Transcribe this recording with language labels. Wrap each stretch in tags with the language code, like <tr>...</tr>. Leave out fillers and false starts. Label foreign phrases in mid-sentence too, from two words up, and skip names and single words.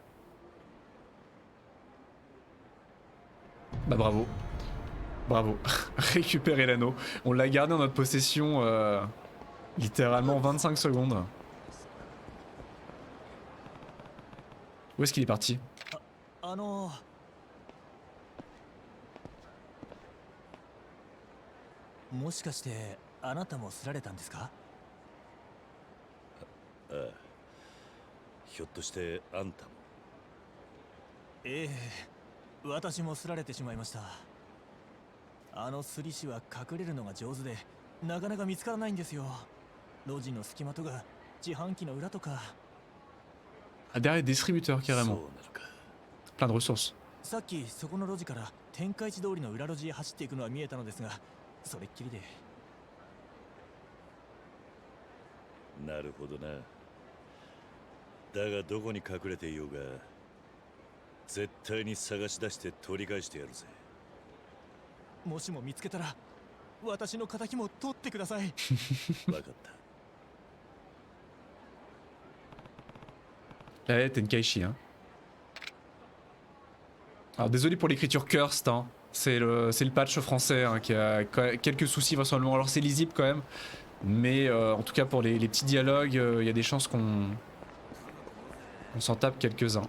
<fr>Bah bravo. Bravo. Récupérer l'anneau. On l'a gardé en notre possession littéralement 25 secondes. Où est-ce qu'il est parti?</fr> <ja>もしかしてあなたもすられたんですか？ああ、ひょっとしてあんたも。ええ、私もすられてしまいました。あのすり師は隠れるのが上手でなかなか見つからないんですよ。路地の隙間とか自販機の裏とか。</ja> <fr>Ah, derrière des distributeurs carrément. Plein de ressources.</fr> <ja>さっきそこの路地から天下一通りの裏路地へ走っていくのは見えたのですが、それっきりで。なるほどな。だがどこに隠れていようが絶対に探し出して取り返してやるぜ。もしも見つけたら私の仇も取ってください。わかった。</ja> <fr>Eh, Tenkaichi, hein. Alors désolé pour l'écriture cursed, hein. C'est le patch français hein, qui a quelques soucis vraisemblablement. Alors c'est lisible quand même, mais en tout cas pour les petits dialogues, il y a des chances qu'on s'en tape quelques-uns.</fr>